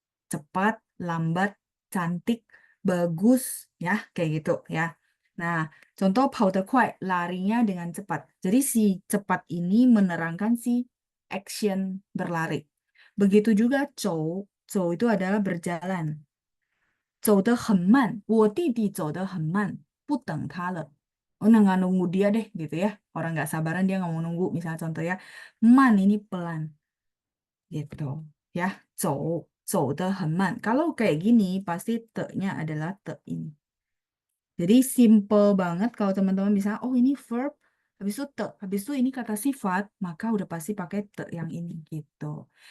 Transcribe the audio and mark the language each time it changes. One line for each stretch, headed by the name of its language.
Indonesian: Cepat, lambat, cantik, bagus, ya kayak gitu ya. Nah, contoh
Chinese: 跑得快
Indonesian: larinya dengan cepat. Jadi si cepat ini menerangkan si action berlari. Begitu juga
Chinese: 走，走
Indonesian: itu adalah berjalan.
Chinese: 走得很慢，我弟弟走得很慢，不等他了.
Indonesian: Oh, nah, nggak nunggu dia deh gitu ya. Orang nggak sabaran dia nggak mau nunggu. Misalnya contoh ya, man ini pelan gitu ya.
Chinese: 走得很慢.
Indonesian: Kalau kayak gini pasti te-nya adalah te ini. Jadi simple banget kalau teman-teman bisa, oh ini verb, habis itu te, habis itu ini kata sifat, maka udah pasti pakai te yang ini gitu.